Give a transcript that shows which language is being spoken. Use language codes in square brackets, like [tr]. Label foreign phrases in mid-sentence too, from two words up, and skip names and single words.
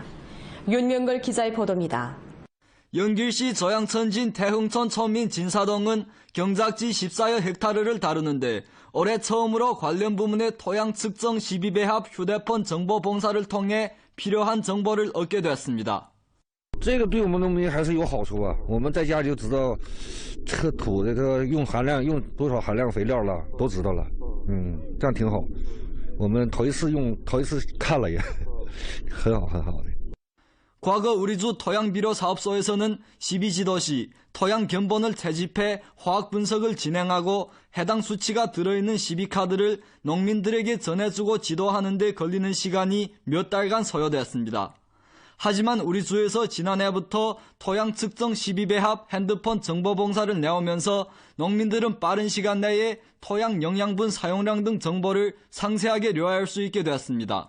[ko] 윤명걸 기자의 보도입니다. 연길시 저양천진 태흥천 천민 진사동은 경작지 14여 헥타르를 다루는데 올해 처음으로 관련 부문의 토양 측정 12배합 휴대폰 정보 봉사를 통해 필요한 정보를 얻게 됐습니다. [zh] 这个对我们农民还是有好处啊！我们在家就知道这个土的这个用多少含量肥料了，都知道了。这样挺好。我们头一次看了也很好很好的。 [ko] 과거 우리주 토양비료사업소에서는 12지도 시 토양 견본을 채집해 화학 분석을 진행하고 해당 수치가 들어있는 시비카드를 농민들에게 전해주고 지도하는 데 걸리는 시간이 몇 달간 소요되었습니다. 하지만 우리 주에서 지난해부터 토양 측정 12배합 핸드폰 정보봉사를 내오면서 농민들은 빠른 시간 내에 토양 영양분 사용량 등 정보를 상세하게 료할 수 있게 되었습니다.